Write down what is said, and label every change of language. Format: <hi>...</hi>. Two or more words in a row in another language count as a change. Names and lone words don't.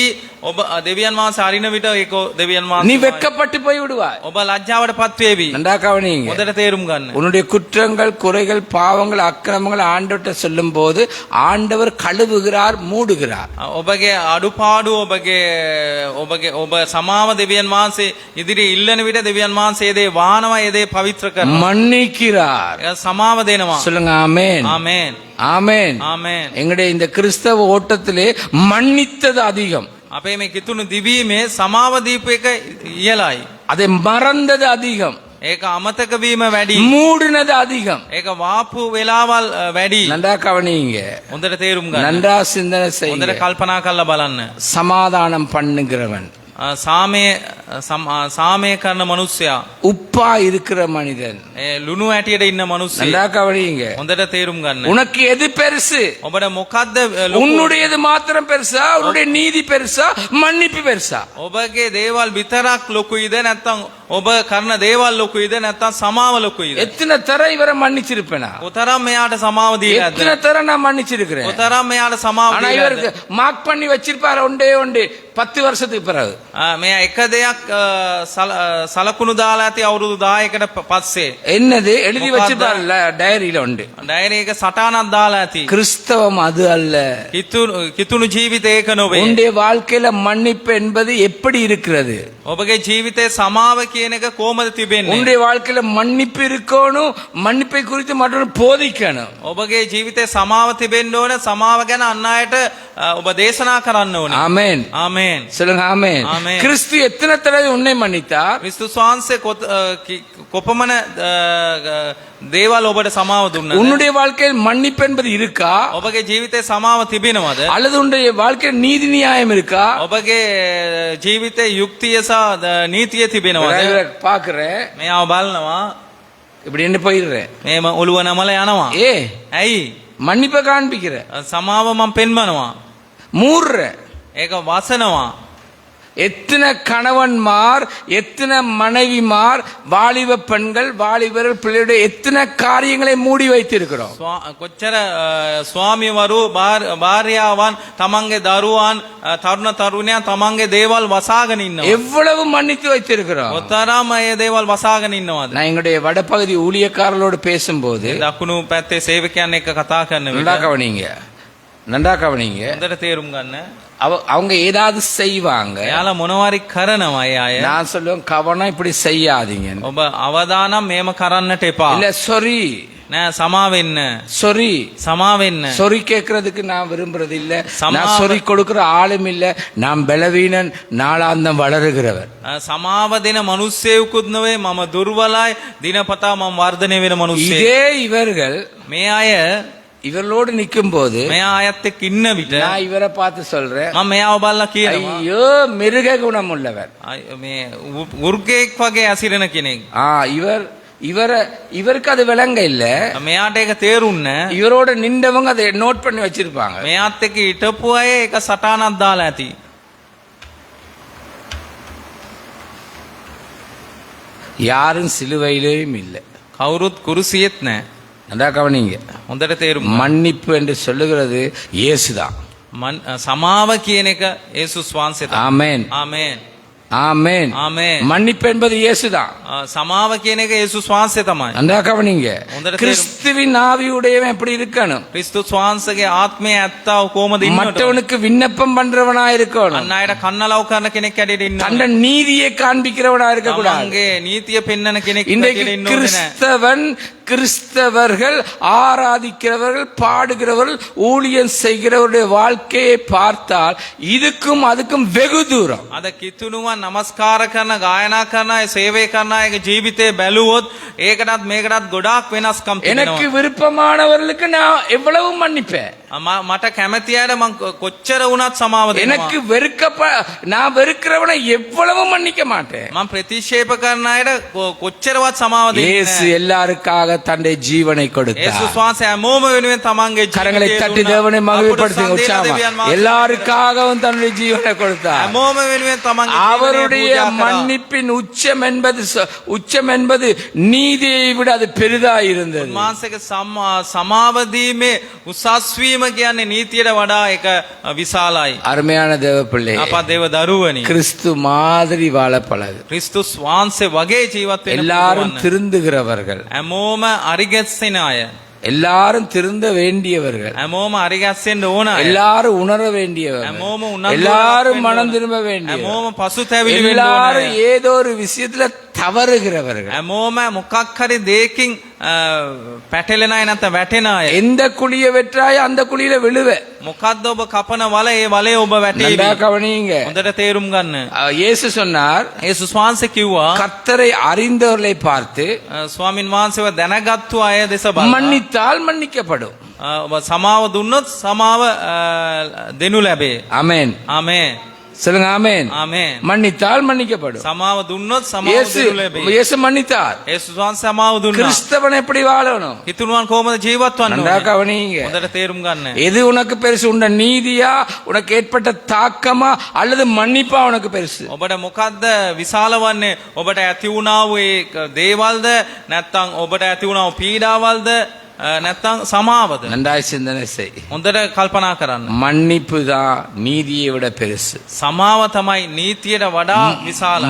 <si>ඔබ දෙවියන් වහන්සේ අරින විට ඒක දෙවියන්</si> <ta>நீ</ta> <si>වහන්සේ</si> <ta>வெட்கப்பட்டு போய் விடுவாய்.</ta> <si>ඔබ ලැජ්ජාවටපත් වේවි.</si> <ta>நன்றா கவனிங்க.</ta> <si>හොඳට තේරුම් ගන්න.</si> <ta>உன்னுடைய குற்றங்கள் குறைகள் பாவங்கள் அக்கிரமங்கள் ஆண்டவர்கிட்ட சொல்லும் போது ஆண்டவர் கழுவுகிறார், மூடுகிறார்.</ta> <si>ඔබගේ අඩුපාඩු ඔබ සමාව දෙවියන් වහන්සේ ඉදිරියේ ඉල්ලන විට දෙවියන් වහන්සේ ඒ දේ වාහනවා, ඒ දේ පවිත්‍ර කරනවා.</si> <ta>மன்னிக்கிறார்.</ta> <si>ඒක සමාව දෙනවා.</si> <ta>சொல்லுங்க ஆமென்.</ta> <si>ආමේන්.</si> <ta>ஆமென்.</ta> <si>ආමේන්.</si> <ta>எங்களுடைய இந்த கிறிஸ்தவ ஓட்டத்திலே மன்னித்தது அதிகம்,</ta> <si>අපේ මේ කිතුණු දිවීමේ සමාව දීපු එක ඉහළයි.</si> <ta>அதை மறந்தது அதிகம்,</ta> <si>ඒක අමතක වීම වැඩි.</si> <ta>மூடினது அதிகம்.</ta> <si>ඒක වාපු වෙලාවල් වැඩි.</si> <ta>நன்றா கவனிங்க.</ta> <si>හොඳට තේරුම් ගන්න.</si> <ta>நன்றா சிந்தனை</ta> <si>හොඳට</si> <ta>செய்யுங்க.</ta> <si>කල්පනා කරලා බලන්න.</si> <ta>சமாதானம் பண்ணுகிறவன்,</ta> <si>සාමය කරන මනුස්සයා,</si> <ta>உப்பா இருக்கிற மனிதன்.</ta> <si>ලුණු ඇටියට ඉන්න මනුස්සයෙක්.</si> <ta>நன்றா கவனிங்க.</ta> <si>හොඳට තේරුම් ගන්න.</si> <ta>உனக்கு எது பெருசு?</ta> <si>ඔබට මොකද්ද ලොකු?</si> <ta>உன்னுடையது மாத்திரம் பெருசா, உன்னுடைய நீதி பெருசா, மன்னிப்பு பெருசா?</ta> <si>ඔබගේ දේවල් විතරක් ලොකුයිද නැත්නම් ඔබ කරන දේවල් ලොකුයිද නැත්නම් සමාව ලොකුයිද?</si> <ta>எத்தனை தடவை இவரை மன்னிச்சிருப்பேனா?</ta> <si>කොතරම් මෙයාට සමාව දීලාද?</si> <ta>எத்தனை தடவை நான் மன்னிச்சிருக்கிறேன்.</ta> <si>කොතරම් මෙයාට සමාව</si> <ta>ஆனா</ta> <si>දීලාද?</si> <ta>இவருக்கு மார்க் பண்ணி வச்சிருப்பாரு ஒண்டே 10 வருஷத்துக்கு பிறகு.</ta> <si>මෙයා එක දෙයක් සලකුණු දාලා ඇති අවුරුදු 10කට පස්සේ.</si> <ta>என்னது எழுதி</ta> <si>මොකද්ද?</si> <ta>வச்சிருப்பாருல்ல, டைரியில உண்டு.</ta> <si>ඩයරි එක සටහනක් දාලා ඇති.</si> <ta>கிறிஸ்தவம் அது அல்ல.</ta> <si>කිතුණු ජීවිතය ඒක නොවේ.</si> <ta>உன்னுடைய வாழ்க்கையில மன்னிப்பு என்பது எப்படி இருக்கிறது?</ta> <si>ඔබගේ ජීවිතේ සමාව කියන එක කොහොමද තිබෙන්නේ?</si> <ta>உன்னுடைய வாழ்க்கையில மன்னிப்பு இருக்கணும், மன்னிப்பை குறித்து மற்றொரு போதிக்கணும்.</ta> <si>ඔබගේ ජීවිතේ සමාව තිබෙන්න ඕන. සමාව ගැන අන් අයට ඔබ දේශනා කරන්න ඕනේ.</si> <ta>ஆமென்.</ta> <si>ආමේන්.</si> <ta>சொல்லுங்க ஆமென். ஆமென். கிறிஸ்து எத்தனை தடவை உன்னை மன்னித்தார்?</ta> <si>ක්‍රිස්තුස් වහන්සේ කොපමණ දේවල් ඔබට සමාව දුන්නද?</si> <ta>உன்னுடைய வாழ்க்கையில் மன்னிப்பு என்பது இருக்கா?</ta> <si>ඔබගේ ජීවිතේ සමාව තිබෙනවද?</si> <ta>அல்லது உன்னுடைய வாழ்க்கையில் நீதி நியாயம் இருக்கா?</ta> <si>ඔබගේ ජීවිතේ යුක්තිය සහ නීතිය තිබෙනවද?</si> <ta>பாக்குறேன்,</ta> <si>මෙයාව බලනවා.</si> <ta>இப்படி என்ன போயிடுறேன்.</ta> <si>මේම ඔළුව නමලා යනවා.</si> <ta>ஏ</ta> <si>ඇයි?</si> <ta>மன்னிப்பை காண்பிக்கிற,</ta> <si>සමාව මම පෙන්වනවා.</si> <ta>மூடுற.</ta> <si>ඒක වසනවා.</si> <ta>எத்தனை கணவன்மார், எத்தனை மனைவிமார், வாலிப பெண்கள், வாலிபர்கள், பிள்ளைகளுடைய எத்தனை காரியங்களை மூடி வைத்திருக்கிறோம்.</ta> <si>කොච්චර ස්වාමිවරු භාර්යාවන් තමන්ගේ දරුවන් තරුණ තරුණයන් තමන්ගේ දේවල් වසාගෙන ඉන්නවා.</si> <ta>எவ்வளவு மன்னித்து வைத்திருக்கிறோம்.</ta> <si>ඔතරම් ඒ දේවල් වසාගෙන ඉන්නවාද?</si> <ta>நான் எங்களுடைய வடபகுதி ஊழியக்காரர்களோடு பேசும்போது</ta> <si>දකුණු පැත්තේ සේවකයන් එක්ක කතා කරන</si> <ta>நன்றா</ta> <si>විට</si> <ta>கவனிங்க, நன்றா கவனிங்க.</ta> <si>හොඳට තේරුම් ගන්න.</si> <ta>அவங்க ஏதாவது செய்வாங்க.</ta> <si>එයාලා මොනවාරි කරනවා ඒ අය.</si> <ta>நான் சொல்லுவேன் கவனம் இப்படி செய்யாதீங்க.</ta> <si>ඔබ අවදානම් මේම කරන්නට එපා.</si> <ta>இல்ல சொரி</ta> <si>නෑ සමා වෙන්න.</si> <ta>சொரி</ta> <si>සමා වෙන්න.</si> <ta>சொரி கேட்கறதுக்கு நான் விரும்புறது இல்ல.</ta> <si>சமாவ-</si> <ta>நான் சொரி கொடுக்கிற ஆளும் இல்ல. நான் பலவீனன், நாளாந்தம் வளருகிறவர்.</ta> <si>සමාව දෙන මිනිස්සෙකුත් නෙවෙයි, මම දුර්වලයි, දිනපතා මම වර්ධනය වෙන මිනිස්සෙක්.</si> <ta>இதே இவர்கள்</ta> <si>මේ අය</si> <ta>இவர்களோடு நிற்கும் போது</ta> <si>මෙයා අයත් එක්ක ඉන්න විට</si> <ta>நான் இவரை பார்த்து சொல்றேன்,</ta> <si>මම මෙයාව බලලා කියනවා</si> <ta>ஐயோ மிருக குணம் உள்ளவர்.</ta> <si>මේ උර්ගයෙක් වගේ ඇසිරෙන කෙනෙක්.</si> <ta>இவருக்கு அது விளங்க இல்ல.</ta> <si>මෙයාට ඒක තේරුන්නේ නැහැ.</si> <ta>இவரோட நின்றவங்க அதை நோட் பண்ணி வச்சிருப்பாங்க.</ta> <si>මෙයාත් එක්ක හිටපු අය ඒක සටහනක් දාලා ඇති.</si> <ta>யாரும் சிலுவையிலேயும் இல்லை.</ta> <si>කවුරුත් කුරුසියෙත් නැහැ.</si> <ta>நல்லா கவனிங்க.</ta> <si>හොඳට තේරුම්</si> <ta>மன்னிப்பு என்று சொல்லுகிறது இயேசுதான்.</ta> <si>සමාව කියන එක යේසුස් වහන්සේ තමයි.</si> <ta>ஆமென்,</ta> <si>ආමේන්.</si> <ta>ஆமென். ஆமென். மன்னிப்பு என்பது இயேசுதான்.</ta> <si>සමාව කියන එක යේසුස් වහන්සේ තමයි.</si> <ta>நல்லா கவனிங்க.</ta> <si>හොඳට තේරුම්.</si> <ta>கிறிஸ்துவின் ஆவியுடையவன் எப்படி இருக்கணும்?</ta> <si>ක්‍රිස්තුස් වහන්සේගේ ආත්මය ඇත්තව කොහොමද ඉන්නවද?</si> <ta>மற்றவனுக்கு விண்ணப்பம் பண்றவனா இருக்கணும்.</ta> <si>අන්න අයට කන්නලව් කරන කෙනෙක් ඇඩේට ඉන්න</si> <ta>தண்ட நீதியை காண்பிக்கிறவனா இருக்க கூடாது.</ta> <si>තමන්ගේ නීතිය පෙන්වන කෙනෙක්</si> <ta>இன்றைக்கு</ta> <si>ඇඩේට ඉන්න ඕනේ නැහැ.</si> <ta>கிறிஸ்தவர்கள் ஆராதிக்கிறவர்கள், பாடுகிறவர்கள், ஊழியம் செய்கிறவருடைய வாழ்க்கையை பார்த்தால் இதுக்கும் அதுக்கும் வெகு தூரம்.</ta> <si>අද කිතුණුවන් නමස්කාර කරන, ගායනා කරන අය, සේවය කරන අයගේ ජීවිතේ බැලුවොත් ඒකටත් මේකටත් ගොඩාක් වෙනස්කම්</si> <ta>எனக்கு</ta> <si>තියෙනවා.</si> <ta>விருப்பமானவர்களுக்கு நான் எவ்வளவு மன்னிப்பேன்.</ta> <si>මට කැමති අයට මං කොච්චර වුණත් සමාව</si> <ta>எனக்கு</ta> <si>දෙනවා.</si> <ta>நான் வெறுக்கிறவனை எவ்வளவு மன்னிக்க மாட்டேன்.</ta> <si>මං ප්‍රතික්ෂේප කරන අයට කොච්චරවත් සමාව දෙන්නේ</si> <ta>இயேசு</ta> <si>නැහැ.</si> <ta>எல்லாருக்காக தன்னுடைய ஜீவனை</ta> <si>යේසුස්</si> <ta>கொடுத்தார்.</ta> <si>වහන්සේ හැමෝම වෙනුවෙන් තමන්ගේ</si> <ta>கரங்களை</ta> <si>ජීවිතය</si> <ta>தட்டி</ta> <si>දුන්නා.</si> <ta>தேவனை மகிழ்ப்படுத்துங்க</ta> <si>අපට</si> <ta>உற்சாகமா.</ta> <si>සන්දේශ දෙවියන් වහන්සේ</si> <ta>எல்லாருக்காகவும் தன்னுடைய ஜீவனை கொடுத்தார்.</ta> <si>හැමෝම වෙනුවෙන් තමන්ගේ ජීවිතය</si> <ta>அவருடைய</ta> <si>පූජා කරා.</si> <ta>மன்னிப்பின் உச்சம் என்பது நீதியை விட அது பெரிதா இருந்தது.</ta> <si>උන්වහන්සේගේ සමාව දීමේ උසස් වීම කියන්නේ නීතියට වඩා එක විශාලයි.</si> <ta>அருமையான தேவ பிள்ளை,</ta> <si>අපා දේව දරුවනි,</si> <ta>கிறிஸ்து மாதிரி வாழ பழகு.</ta> <si>ක්‍රිස්තුස් වහන්සේ වගේ ජීවත් වෙන්න</si> <ta>எல்லாரும்</ta> <si>පුළුවන්.</si> <ta>திருந்துகிறவர்கள்,</ta> <si>හැමෝම අරිගැස්සෙන අය,</si> <ta>எல்லாரும் திருந்த வேண்டியவர்கள்,</ta> <si>හැමෝම අරිගැස්සෙන්න ඕන අය,</si> <ta>எல்லாரும் உணர வேண்டியவர்கள்,</ta> <si>හැමෝම උනන්දුවක්</si> <ta>எல்லாரும்</ta> <si>වෙන්න</si> <ta>மனம்</ta> <si>ඕන.</si> <ta>திரும்ப வேண்டியவர்கள்,</ta> <si>හැමෝම පසුතැවිලි වෙන්න ඕන</si> <ta>எல்லாரும்</ta> <si>අය.</si> <ta>ஏதோ ஒரு விஷயத்துல தவறுகிறவர்கள்.</ta> <si>හැමෝම මොකක් හරි දෙයකින් පැටලෙන අය නැත්නම් වැටෙන අය.</si> <ta>எந்த குழிய வெற்றாய் அந்த குழியில விழுவ.</ta> <si>මොකද්ද ඔබ කපන වල ඒ වලේ ඔබ වැටේවි.</si> <ta>நல்லா கவனிங்க.</ta> <si>හොඳට තේරුම් ගන්න.</si> <ta>இயேசு சொன்னார்,</ta> <si>යේසුස් වහන්සේ කිව්වා</si> <ta>கர்த்தரை அறிந்தவர்களை பார்த்து</ta> <si>ස්වාමින් වහන්සේව දැනගත්තු අය දෙස බලලා</si> <ta>மன்னித்தால் மன்னிக்கப்படும்.</ta> <si>ඔබ සමාව දුන්නොත් සමාව දෙනු ලැබේ.</si> <ta>ஆமென்.</ta> <si>ආමේන්.</si> <ta>சொல்லுங்க ஆமென்.</ta> <si>ආමේන්.</si> <ta>மன்னித்தால் மன்னிக்கப்படும்.</ta> <si>සමාව දුන්නොත් සමාව</si> <ta>இயேசு</ta> <si>දෙනු ලැබේ.</si> <ta>இயேசு மன்னித்தார்.</ta> <si>යේසුස් වහන්සේ සමාව දුන්නා.</si> <ta>கிறிஸ்தவன் எப்படி வாழணும்?</ta> <si>හිතුණුවන් කොහොමද ජීවත් වන්න</si> <ta>நன்றா</ta> <si>ඕනේ?</si> <ta>கவனிங்க.</ta> <si>හොඳට තේරුම් ගන්න.</si> <ta>எது உனக்கு பெருசு? உண்ட நீதியா, உனக்கு ஏற்பட்ட தாக்கமா, அல்லது மன்னிப்பா உனக்கு பெருசு?</ta> <si>ඔබට මොකද්ද විශාල වන්නේ? ඔබට ඇති වුණා වූ ඒ දේවල්ද නැත්නම් ඔබට ඇති වුණා වූ පීඩාවල්ද නැත්නම් සමාවද?</si> <ta>நன்றாய் சிந்தனை செய்.</ta> <si>හොඳට කල්පනා කරන්න.</si> <ta>மன்னிப்பு தான் நீதியை விட பெருசு.</ta> <si>සමාව තමයි නීතියට වඩා විශාලයි.</si>